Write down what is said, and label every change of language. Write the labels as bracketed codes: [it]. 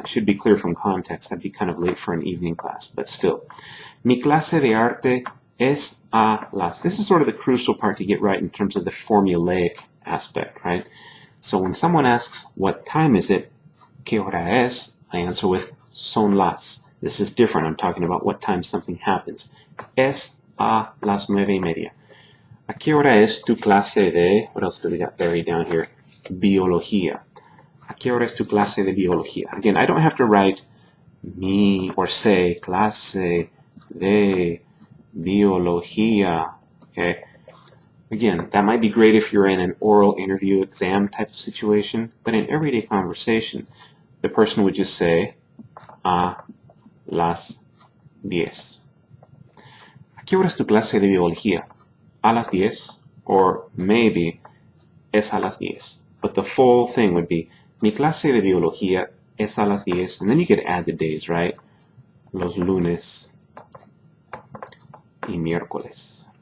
[en] It should be clear from context. That'd be kind of late for an evening class, but still. [es] Mi clase de arte es a las. [en] This is sort of the crucial part to get right in terms of the formulaic aspect, right? So when someone asks, what time is it? [es] ¿Qué hora es? [en] I answer with [es] son las. [en] This is different. I'm talking about what time something happens. [es] Es a las 9:30. ¿A qué hora es tu clase de, [en] what else do we got buried down here? [es] Biología. ¿A qué hora es tu clase de biología? [en] Again, I don't have to write mi or say [es] clase de biología. [en] Okay. Again, that might be great if you're in an oral interview exam type of situation, but in everyday conversation, the person would just say [es] a las 10. ¿A qué hora es tu clase de biología? A las 10, [en] or maybe [es] es a las 10. [en] But the full thing would be [es] mi clase de biología es a las 10, [en] and then you could add the days, right? [es] Los lunes y miércoles.